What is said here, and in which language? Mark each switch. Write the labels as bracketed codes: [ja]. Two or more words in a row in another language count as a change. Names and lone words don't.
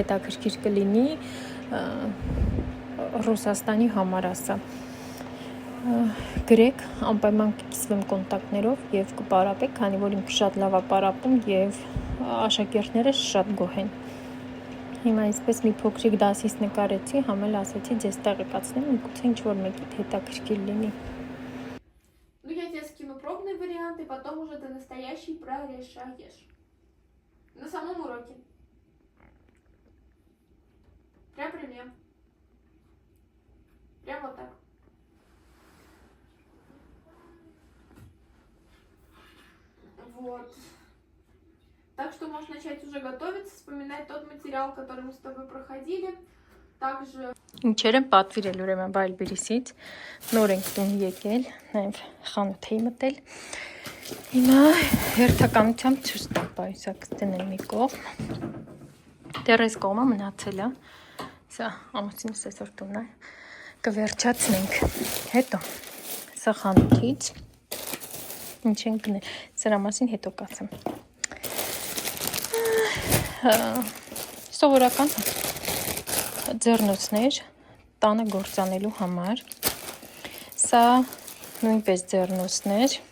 [hy] հետաքրքիր կլինի, Ռուսաստանի համար ասա։ գրեք, անպայման կկիսվեմ կոնտակտներով եւ կպարապեք, քանի որ ինքը շատ լավ է պարապում եւ աշակերտները շատ գոհ են։ Հիմա այսպես մի փոքրիկ դասից նկարեցի, համ էլ ասացի ձեզ տեղեկացնեմ, միգուցե ինչ-որ մեկիդ հետաքրքիր լինի։ [ru] Ну, я тебе скину пробный вариант, и потом уже ты настоящий прорешаешь. На самом уроке. Прям. Прям вот так. Вот. Так что можешь начать уже готовиться, вспоминать тот материал, который мы с тобой проходили. Также... [hy] Ինչեր եմ պատվիրել ուրեմն Wildberries-ից, նոր ենք տուն եկել, նաև խանութ էի մտել։ Հիմա հերթականությամբ ցույց տամ, պայուսակ դնեմ մի կողմ։ Դեռ այս կողմը մնացել է։ Սա ամուսինս այսօր տունն է։ Կվերջացնենք։ Հետո սա խանութից ինչ ենք գնել։ Սրա մասին հետո կասեմ։ Սովորական ձեռնոցներ տանը գործանելու համար։ Սա նույնպես ձեռնոցներ